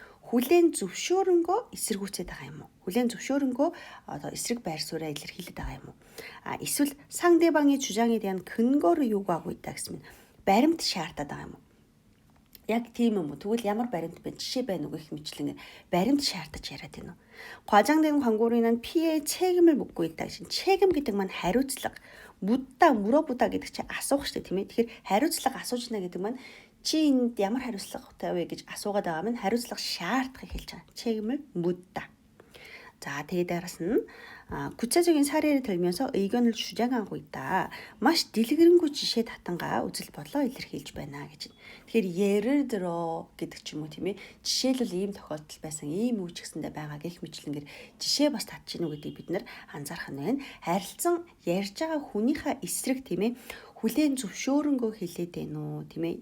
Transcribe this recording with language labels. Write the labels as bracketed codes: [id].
[mn] хүлээн зөвшөөрөнгөө эсэргүүцээд байгаа юм уу? хүлээн зөвшөөрөнгөө одоо эсрэг байр сууриа илэрхийлээд байгаа юм уу? Эсвэл [ko] 상대방의 주장에 대한 근거를 요구하고 있다 [mn] гэсэн нь баримт шаардаад байгаа юм уу? Яг тийм юм уу? Тэгвэл ямар баримт бэ? Жишээ байна уу гэх мэтлэн баримт шаардаж яриад байна уу? [ko] 과장된 광고로 인한 피해의 책임을 묻고 있다 [mn] гэсэн. 책임 гэдэг маань хариуцлага. [ko] 묻다, 물어보다 [mn] гэдэг чинь асуух шүү дээ, тийм ээ. Тэгэхээр хариуцлага асууж байна гэдэг маань чи энд ямар хариуцлагатай вэ гэж асуугаад байгаа маань хариуцлага шаардахыг хэлж байгаа. [ko] 책임을 묻다. 자, [mn] тэгээд дараас нь [ko] 구체적인 사례를 들면서 의견을 주장하고 있다. [mn] маш дэлгэрэнгүй жишээ татангаа үзэл бодлоо илэрхийлж байна гэж. Тэгэхээр [ko] 예를 들어 [mn] гэдэг ч юм уу тийм ээ. Жишээлбэл ийм тохиолдол байсан, ийм үуч гэсэндээ байгаа гэх мэтлэнгээр жишээ бас татж гинүү гэдгийг бид нар анзаарах нь байна. Харилцан ярьж байгаа хүнийхээ эсрэг тийм ээ хүлээн зөвшөөрөнгөө хэлээд байна уу тийм ээ.